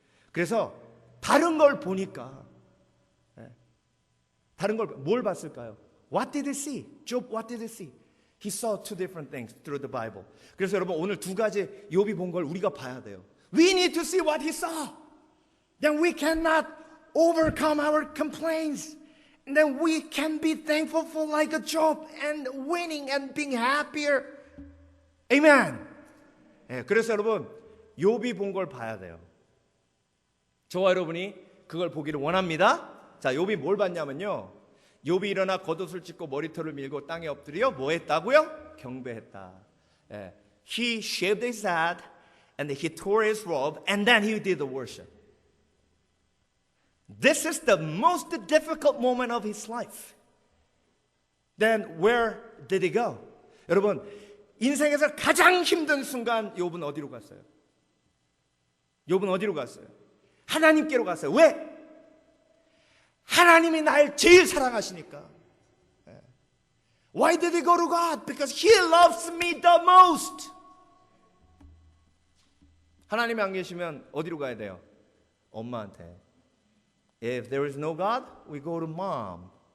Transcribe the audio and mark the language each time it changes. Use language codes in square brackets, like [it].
[ko] 그래서 다른 걸 보니까 다른 걸 뭘 봤을까요? [en] What did he see? Job, what did he see? He saw two different things through the Bible. [ko] 그래서 여러분 오늘 두 가지 욥이 본 걸 우리가 봐야 돼요. [en] We need to see what he saw. Then we cannot overcome our complaints. And then we can be thankful for like a Job and winning and being happier. Amen. [ko] 그래서 여러분 욥이 본 걸 봐야 돼요. 저와 여러분이 그걸 보기를 원합니다. 자, 욥이 뭘 봤냐면요. 욥이 일어나 겉옷을 찢고 머리털을 밀고 땅에 엎드려 뭐 했다고요? 경배했다. [en] He shaved his head and he tore his robe and then he did the worship. This is the most difficult moment of his life. Then where did he go? [ko] 여러분, 인생에서 가장 힘든 순간 욥은 어디로 갔어요? 욥은 어디로 갔어요? 하나님께로 갔어요. 왜? 하나님이 날 제일 사랑하시니까. [en] Why did he go to God? Because he loves me the most. [ko] 하나님이 안 계시면 어디로 가야 돼요? 엄마한테. [en] If there is no God, we go to mom.